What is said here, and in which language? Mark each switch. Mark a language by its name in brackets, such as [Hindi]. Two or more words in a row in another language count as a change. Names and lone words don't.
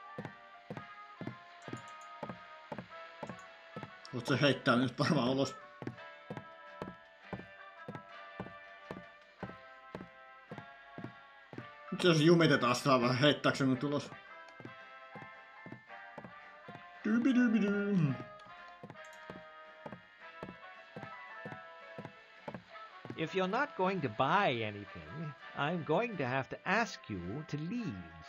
[Finnish] Voit se heittää nyt varmaan ulos. Nyt jos jumitetaan sitä vähän heittääkö se nyt ulos? Dubidubidum. [English] If you're not going to buy anything, I'm going to have to ask you to leave.